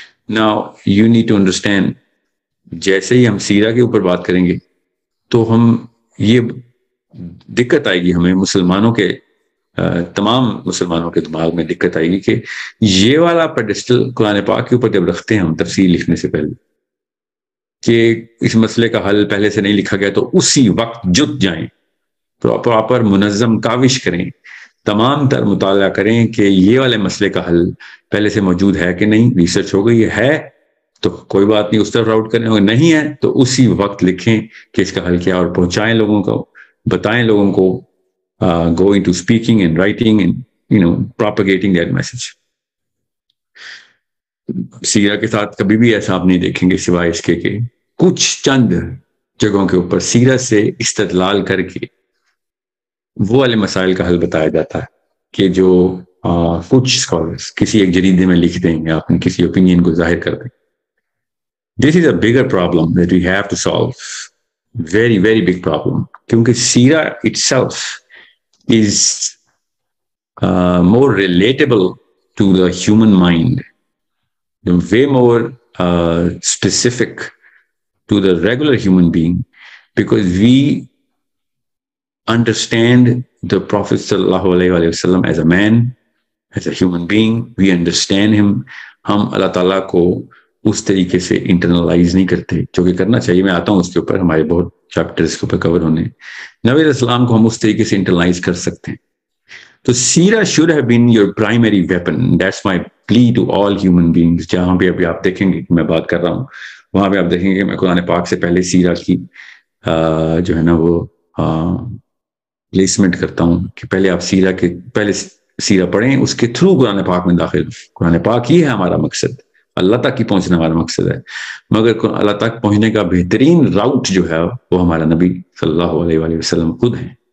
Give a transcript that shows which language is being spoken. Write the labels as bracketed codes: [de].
[en] Now you need to understand، [ur] جیسے ہی ہم سیرہ کے اوپر بات کریں گے تو ہم یہ دقت آئے گی، ہمیں مسلمانوں کے تمام مسلمانوں کے دماغ میں دقت آئے گی کہ یہ والا پیڈسٹل قرآن پاک کے اوپر جب رکھتے ہیں ہم تفسیر لکھنے سے پہلے کہ اس مسئلے کا حل پہلے سے نہیں لکھا گیا تو اسی وقت جت جائیں، پراپر منظم کاوش کریں، تمام تر مطالعہ کریں کہ یہ والے مسئلے کا حل پہلے سے موجود ہے کہ نہیں. ریسرچ ہو گئی ہے تو کوئی بات نہیں، اس طرف راؤٹ کریں، اگر نہیں ہے تو اسی وقت لکھیں کہ اس کا حل کیا، اور پہنچائیں لوگوں کو، بتائیں لوگوں کو. [en] go into speaking and writing and propagating that message. [ur] سیرہ کے ساتھ کبھی بھی ایسا آپ نہیں دیکھیں گے سوائے اس کے کہ کچھ چند جگہوں کے اوپر سیرہ سے استدلال کر کے وہ والے مسائل کا حل بتایا جاتا ہے کہ جو کچھ اسکالرس کسی ایک جریدے میں لکھ دیں یا اپنے کسی اوپینین کو ظاہر کر دیں. [en] This is a bigger problem that we have to solve. Very, very big problem. [ur] کیونکہ [en] سیرہ itself is more relatable to the human mind, way more specific to the regular human being, because we understand the Prophet sallallahu alaihi wasallam as a man, as a human being. We understand him. [ur] ہم اللہ تعالیٰ کو اس طریقے سے internalise نہیں کرتے جو کہ کرنا چاہیے. میں آتا ہوں اس کے اوپر، ہمارے بہت چیپٹر اس کے اوپر کور ہونے. نبی علیہ السلام کو ہم اس طریقے سے انٹرنلائز کر سکتے ہیں. [en] تو سیرہ should have been your primary weapon. That's my plea to all human beings. [ur] جہاں پہ ابھی آپ دیکھیں گے کہ میں بات کر رہا ہوں وہاں پہ آپ دیکھیں گے کہ میں قرآن پاک سے پہلے سیرہ کی جو ہے نا وہ پلیسمنٹ کرتا ہوں کہ پہلے آپ سیرہ کے پہلے سیرہ پڑھیں، اس کے تھرو قرآن پاک میں داخل. قرآن پاک ہی ہے ہمارا مقصد، اللہ تک ہی پہنچنے والا مقصد ہے، مگر اللہ تک پہنچنے کا بہترین راؤٹ جو ہے وہ ہمارا نبی صلی اللہ علیہ وآلہ وسلم خود ہیں.